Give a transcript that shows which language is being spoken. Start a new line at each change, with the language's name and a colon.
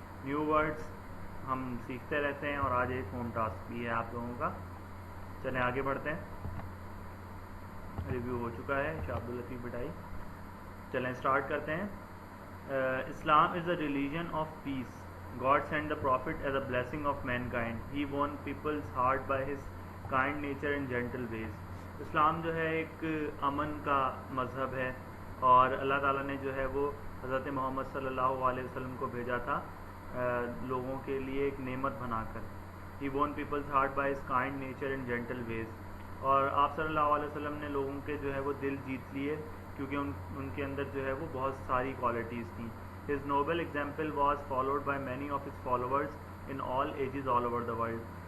Hindi: New words हम सीखते रहते हैं और आज एक होम टास्क भी है आप लोगों का। चलें आगे बढ़ते हैं। रिव्यू हो चुका है शाह अब्दुल लतीफ़ भिटाई। चलें स्टार्ट करते हैं।
English: Islam is the religion of peace. God sent the prophet as a blessing of mankind. He won people's heart by his kind nature and gentle ways.
Hindi: इस्लाम जो है एक अमन का मज़हब है और अल्लाह ताला ने जो है वो हज़रत मोहम्मद सल्लल्लाहु अलैहि वसल्लम को भेजा था लोगों के लिए एक नेमत बनाकर।
English: He won people's heart by his kind nature and gentle ways.
Hindi: और आप सल्लल्लाहु अलैहि वसल्लम ने लोगों के जो है वो दिल जीत लिए क्योंकि उनके अंदर जो है वो बहुत सारी क्वालिटीज़ थी।
English: His noble example was followed by many of his followers in all ages all over the world.